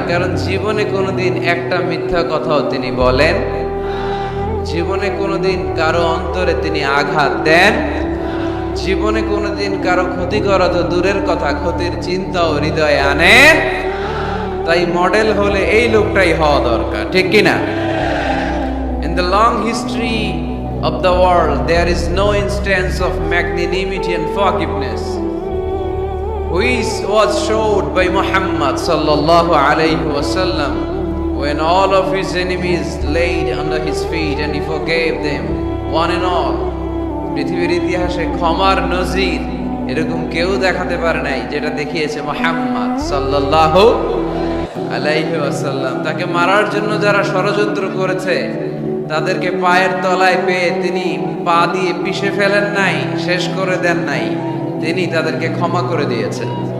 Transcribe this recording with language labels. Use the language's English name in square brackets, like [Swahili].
[Bangla] কারণ জীবনে কোনোদিন একটা মিথ্যা কথাও তিনি বলেন, জীবনে কোনোদিন কারো অন্তরে তিনি আঘাত দেন, জীবনে কোনোদিন কারো ক্ষতি করা তো দূরের কথা, ক্ষতির চিন্তাও হৃদয়ে আনেন। তাই মডেল হলে এই লোকটাই হওয়া দরকার। ঠিক কিনা? [English] In the long history of the world, there is no instance of magnanimity and forgiveness which was showed by Muhammad sallallahu alayhi wasallam when all of his enemies laid under his feet and he forgave them one and all. [Bangla] পৃথিবীর ইতিহাসে ক্ষমার নজির এরকম কেউ দেখাতে পারে নাই যেটা দেখিয়েছে মুহাম্মদ সাল্লাল্লাহু আলাইহি ওয়াসাল্লাম। তাকে মারার জন্য যারা ষড়যন্ত্র করেছে তাদেরকে পায়ের তলায় পেয়ে তিনি পা দিয়ে পিষে ফেলেন নাই, শেষ করে দেন নাই, তিনি তাদেরকে ক্ষমা করে দিয়েছেন।